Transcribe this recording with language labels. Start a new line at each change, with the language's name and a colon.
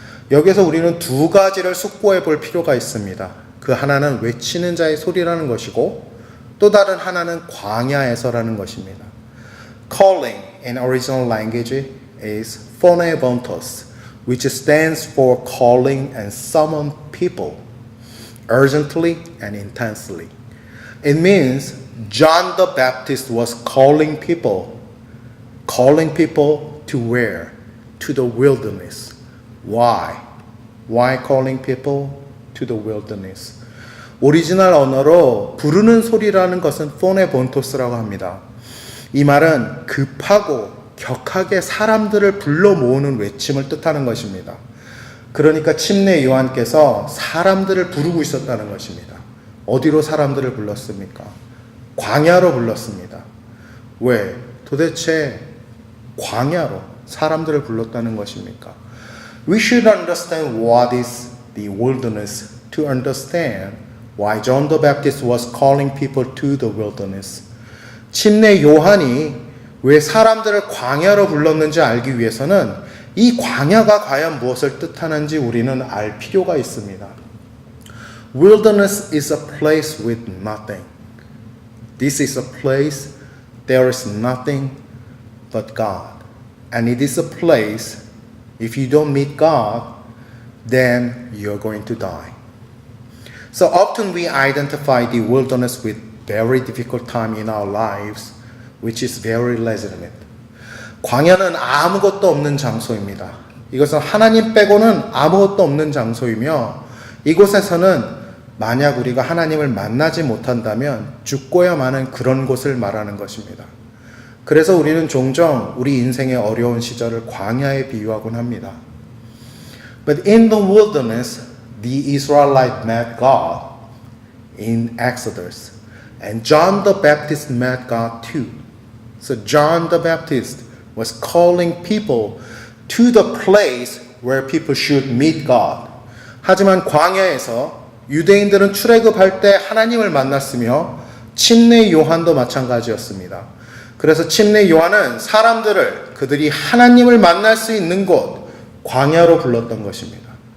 Korean: 여기서 우리는 두 가지를 숙고해 볼 필요가 있습니다. 그 하나는 외치는 자의 소리라는 것이고 또 다른 하나는 광야에서라는 것입니다.
English: Calling in original language is phonebontos, which stands for calling and summon people urgently and intensely. It means John the Baptist was calling people to where? To the wilderness. Why? Why calling people to the wilderness?
Korean: 오리지널 언어로 부르는 소리라는 것은 포네본토스라고 합니다. 이 말은 급하고 격하게 사람들을 불러 모으는 외침을 뜻하는 것입니다. 그러니까 침례 요한께서 사람들을 부르고 있었다는 것입니다. 어디로 사람들을 불렀습니까? 광야로 불렀습니다. 왜? 도대체 광야로 사람들을 불렀다는 것입니까?
English: We should understand what is the wilderness to understand why John the Baptist was calling people to the wilderness.
Korean: 침례 요한이 왜 사람들을 광야로 불렀는지 알기 위해서는 이 광야가 과연 무엇을 뜻하는지 우리는 알 필요가 있습니다.
English: Wilderness is a place with nothing. This is a place there is nothing but God. And it is a place, if you don't meet God, then you're going to die. So often we identify the wilderness with very difficult time in our lives, which is very legitimate.
Korean: 광야는 아무것도 없는 장소입니다. 이것은 하나님 빼고는 아무것도 없는 장소이며 이곳에서는 만약 우리가 하나님을 만나지 못한다면 죽고야 마는 그런 곳을 말하는 것입니다. 그래서 우리는 종종 우리 인생의 어려운 시절을 광야에 비유하곤 합니다.
English: But in the wilderness, the Israelites met God in Exodus. And John the Baptist met God too. So John the Baptist was calling people to the place where people should meet God.
Korean: 하지만 광야에서 유대인들은 출애굽할 때 하나님을 만났으며 침례 요한도 마찬가지였습니다. 그래서 침례 요한은 사람들을 그들이 하나님을 만날 수 있는 곳 광야로 불렀던 것입니다.